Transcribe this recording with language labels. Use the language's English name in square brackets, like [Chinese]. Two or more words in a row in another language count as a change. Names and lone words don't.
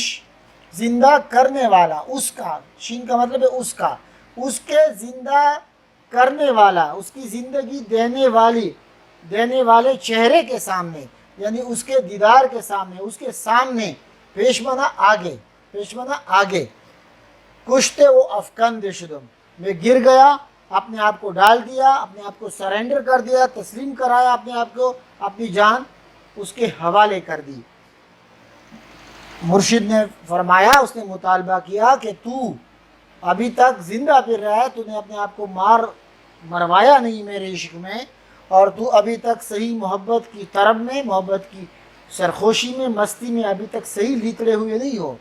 [Urdu] زندہ کرنے والا، اس کا، شین کا مطلب ہے اس کا، اس کے زندہ کرنے والا، اس کی زندگی دینے والے چہرے کے سامنے، یعنی اس کے دیدار کے سامنے، اس کے سامنے، پیش منا آگے، پیش منا آگے، [Persian] کشتے و افکند شدم، [Urdu] میں گر گیا، اپنے آپ کو ڈال دیا، اپنے آپ کو سرنڈر کر دیا، تسلیم کرایا اپنے آپ کو، اپنی جان اس کے حوالے کر دی۔ مرشد نے فرمایا، اس نے مطالبہ کیا کہ تو ابھی تک زندہ پھر رہا ہے، تو نے اپنے آپ کو مروایا نہیں میرے عشق میں، اور تو ابھی تک صحیح محبت کی طرب میں، محبت کی سرخوشی میں، مستی میں ابھی تک صحیح لتڑے ہوئے نہیں ہو۔